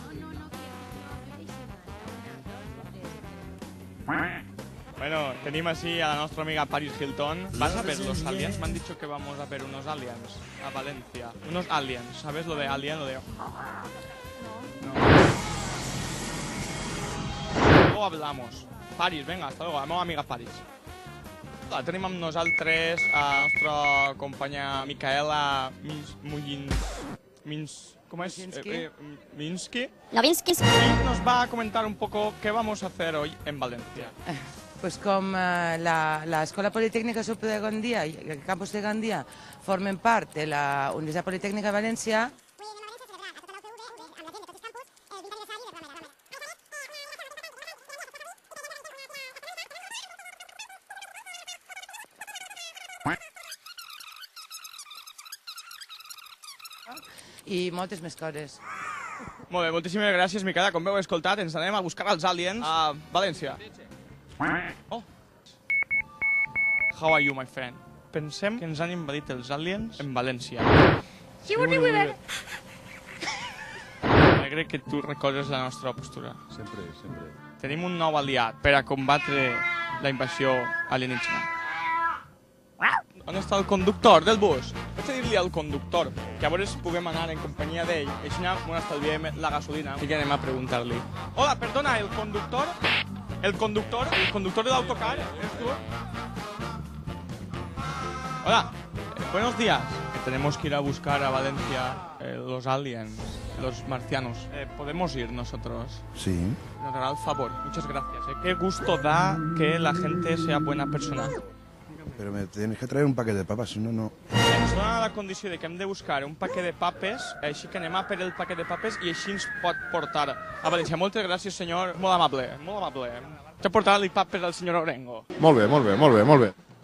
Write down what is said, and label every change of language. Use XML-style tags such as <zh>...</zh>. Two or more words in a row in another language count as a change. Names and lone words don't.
<ca>Bueno, tenim así a la nostra amiga Paris Hilton.</ca> <es>¿Vas a ver los aliens? Me han dicho que vamos a ver unos aliens a Valencia. Unos aliens, ¿sabes lo de alien? Lo de... No. Luego hablamos. Paris, venga, hasta luego,</es> <ca>la meva amiga Paris. Tenim amb nosaltres a la nostra companya Micaela Minsky.</ca> <es>Y nos va a comentar un poco qué vamos a hacer hoy en Valencia.</es> <ca>Pues com la Escola Politécnica Superior de Gandia i el campus de Gandia formen part de la Universitat Politècnica de València, i moltes més coses. Molt bé, moltíssimes gràcies, Micaela. Com heu escoltat, ens anem a buscar els aliens a València.</ca> <en>Oh. How are you, my friend?</en> <ca>Pensem que ens han invadit els aliens en València. M'alegre que tu recordes la nostra postura. Sempre, sempre. Tenim un nou aliat per a combatre la invasió alienígena. On està el conductor del bus? Vaig a dir-li al conductor que a veure puguem anar en companyia d'ell i així no estalviem la gasolina. Així que anem a preguntar-li. Hola, perdona, el conductor? El conductor de l'autocar,</ca> <es>¿eres tú? Hola, buenos días. Tenemos que ir a buscar a Valencia los aliens, los marcianos. ¿Podemos ir nosotros? Sí. Nos hará el favor, muchas gracias. Qué gusto da que la gente sea buena persona. Pero me tienes que traer un paquete de papas, si no, no.</es> <ca>Ens dona la condició de que hem de buscar un paquet de papes, així que anem a per el paquet de papes i així ens pot portar a València. Moltes gràcies, senyor. Molt amable, molt amable. Vaig a portar-li papes al senyor Orengo. Molt bé, molt bé, molt bé, molt bé.</ca>